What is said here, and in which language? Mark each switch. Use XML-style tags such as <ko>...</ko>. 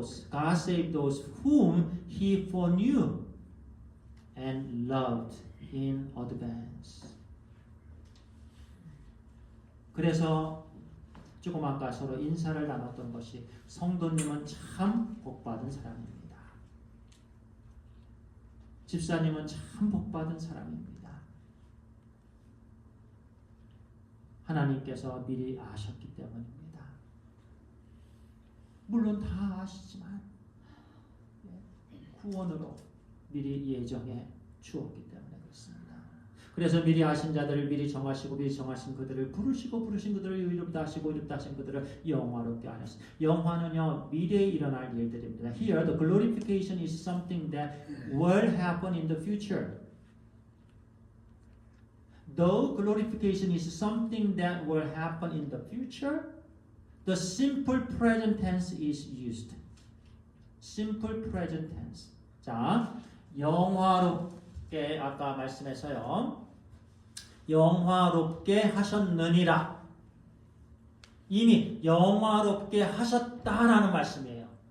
<en>God saved those whom He foreknew and loved in advance.</en> <ko>그래서 조금 아까 서로 인사를 나눴던 것이 성도님은 참 복받은 사람입니다. 집사님은 참 복받은 사람입니다. 하나님께서 미리 아셨기 때문입니다. 물론 다 아시지만 구원으로 미리 예정해 주었기 때문에 그렇습니다. 그래서 미리 아신 자들을 미리 정하시고 미리 정하신 그들을 부르시고 부르신 그들을 의롭다 하시고 의롭다 하신 그들을 영화롭게 하셨습니다. 영화는요 미래에 일어날 일들입니다.</ko> <en>Here the glorification is something that will happen in the future. Though glorification is something that will happen in the future, the simple present tense is used. Simple present tense.</en> <ko>자, 영화롭게 아까 말씀해서요. 영화롭게 하셨느니라. 이미 영화롭게 하셨다라는 말씀이에요.</ko>